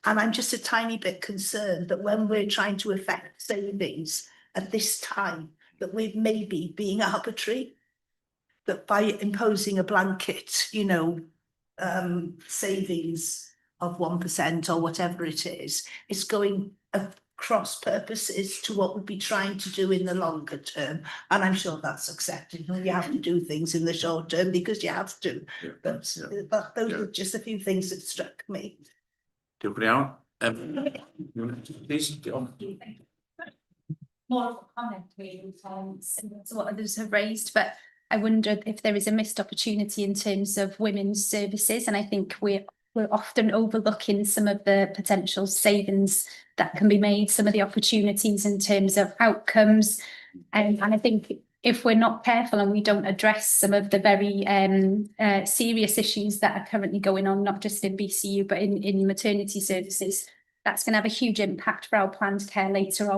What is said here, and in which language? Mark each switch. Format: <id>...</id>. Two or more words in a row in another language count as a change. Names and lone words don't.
<en>And I'm just a tiny bit concerned that when we're trying to affect savings at this time, that we're maybe being arbitrary, that by imposing a blanket, you know, savings of 1% or whatever it is, it's going across purposes to what we'd be trying to do in the longer term. And I'm sure that's accepted. You have to do things in the short term because you have to. But those are just a few things that struck me.</en> <cy>Diolch yn iawn.</cy> <en>Please, More of a comment really, similar to what others have raised, but I wondered if there is a missed opportunity in terms of women's services, and I think we're often overlooking some of the potential savings that can be made, some of the opportunities in terms of outcomes, and I think if we're not careful and we don't address some of the very serious issues that are currently going on, not just in BCU but in maternity services, that's going to have a huge impact for our planned care later on.</en>